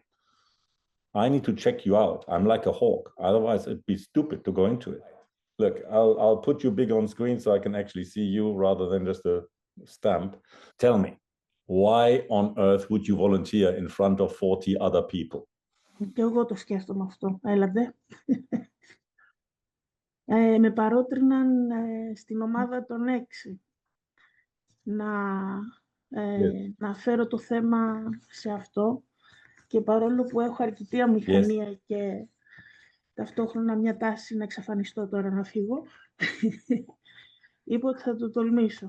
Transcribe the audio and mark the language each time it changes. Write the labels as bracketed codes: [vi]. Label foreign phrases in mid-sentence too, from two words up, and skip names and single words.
[en] I need to check you out. I'm like a hawk. Otherwise, it'd be stupid to go into it. Look, I'll put you big on screen so I can actually see you rather than just a stamp. Tell me, why on earth would you volunteer in front of 40 other people? [el] Και εγώ το σκέφτομαι αυτό. Έλατε. Με παρότριναν στην ομάδα των 6 να φέρω το θέμα σε αυτό, και παρόλο που έχω αρκετή αμηχανία και ταυτόχρονα μια τάση να εξαφανιστώ τώρα, να φύγω, είπα ότι θα το τολμήσω.